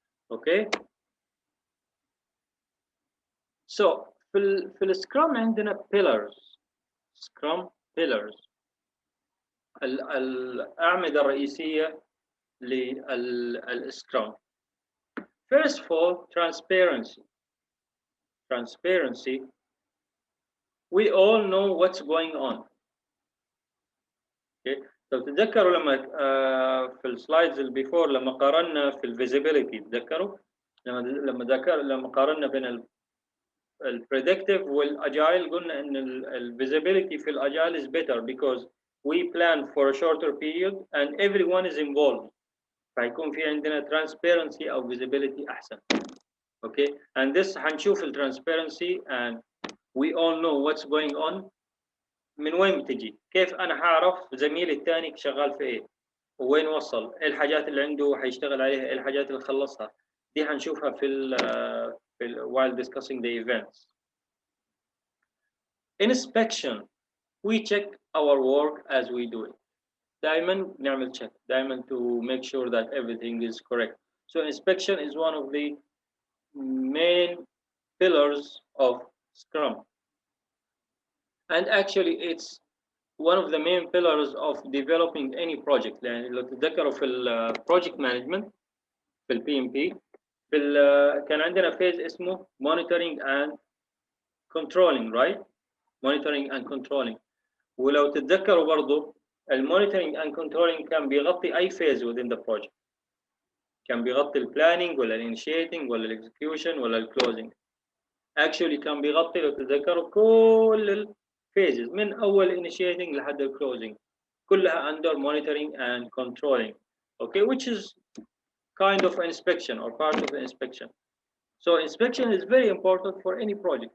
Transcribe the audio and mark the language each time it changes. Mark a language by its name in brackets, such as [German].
[English] Okay. [Arabic] So في السكرام عندنا pillars. [English] Scrum pillars. [Arabic] الأعمدة الرئيسية للسكرام. [English] First of all, transparency. Transparency. We all know what's going on. Okay. [Arabic] لو تتذكروا لما في السلايدز اللي بيفور لما قارنا في الفيزيبيليتي، تذكروا لما قارنا بين البريدكتيف والاجايل، قلنا ان الفيزيبيليتي في الاجايل [English] is better because we plan for a shorter period and everyone is involved. [Arabic] فيكون في عندنا transparency او visibility احسن. [English] Okay, and this [Arabic] هنشوف الترانسبيرنسي [English] and we all know what's going on. [Arabic] من وين بتجي؟ كيف انا هعرف زميلي الثاني شغال في ايه؟ وين وصل؟ ايه الحاجات اللي عنده حيشتغل عليها؟ ايه الحاجات اللي خلصها؟ دي هنشوفها في [English] while discussing the events. Inspection. We check our work as we do it. [Arabic] دائما نعمل check. [English] دائما to make sure that everything is correct. So inspection is one of the main pillars of Scrum. And actually it's one of the main pillars of developing any project. [Arabic] يعني لو تتذكروا في project management في PMP كان عندنا phase اسمه monitoring and controlling, right? [English] Monitoring and controlling. [Arabic] ولو تتذكروا برضو [English] monitoring and controlling [Arabic] كان بيغطي أي [English] phase within the project. [Arabic] كان بيغطي planning ولا initiating ولا execution ولا closing. Actually كان بيغطي لو تتذكروا كل phases من أول initiating لحد closing كلها [English] under monitoring and controlling. Okay, which is kind of inspection or part of the inspection. So inspection is very important for any project.